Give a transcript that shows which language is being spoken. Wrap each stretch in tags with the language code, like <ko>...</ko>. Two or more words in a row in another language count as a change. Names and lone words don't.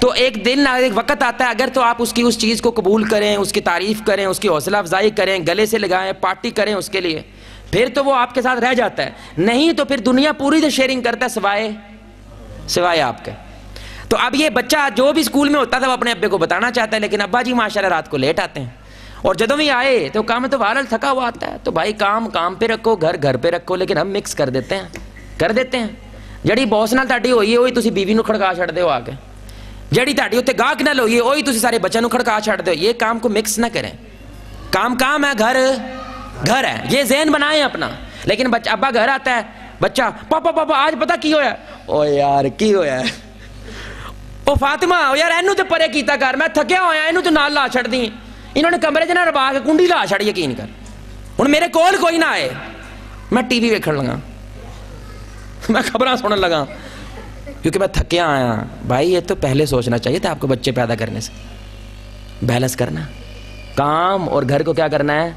<ur>تو ایک دن ایک وقت آتا ہے، اگر تو آپ اس کی اس چیز کو قبول کریں، اس کی تعریف کریں، اس کی حوصلہ افزائی کریں، گلے سے لگائیں، پارٹی کریں اس کے لیے، پھر تو وہ آپ کے ساتھ رہ جاتا ہے، نہیں تو پھر دنیا پوری سے شیئرنگ کرتا ہے سوائے آپ کے۔ تو اب یہ بچہ جو بھی اسکول میں ہوتا تھا وہ اپنے ابے کو بتانا چاہتا ہے، لیکن ابا جی ماشاءاللہ رات کو لیٹ آتے ہیں، اور جدوں بھی آئے تو کام تو بہرحال تھکا ہوا آتا ہے، تو بھائی کام پہ رکھو، گھر پہ رکھو، لیکن ہم مکس کر دیتے ہیں۔</ur> <pa>جڑی باس نال تہاڈی ہوئی ہے وہی تسی بیوی نو کھڑکا چھڑ دیو آ کے، جڑی تہاڈی اوتے گاہک نال ہوئی ہے وہی تسی سارے بچوں نو کھڑکا چھڑ دیو۔</pa> <ur>یہ کام کو مکس نہ کریں، کام ہے، گھر ہے، یہ ذہن بنائیں اپنا۔ لیکن ابا گھر آتا ہے، بچہ</ur> <pa>پاپا آج پتہ کی ہویا؟ او یار کی ہویا ہے؟ او فاطمہ یار اینو تے پرے کیتا کر، میں تھکیا ہویا، اینو تے نال لا چھڑ دی، انہوں نے کمرے چ نہ ربا کے کنڈی لا چھڑ، یقین کر ہن میرے کول کوئی نہ آئے، میں ٹی وی ویکھن لگا، میں خبراں سنن لگا، کیونکہ میں تھکیا آیا۔</pa> <ur>بھائی یہ تو پہلے سوچنا چاہیے تھا آپ کو بچے پیدا کرنے سے، بیلنس کرنا، کام اور گھر کو کیا کرنا ہے؟</ur>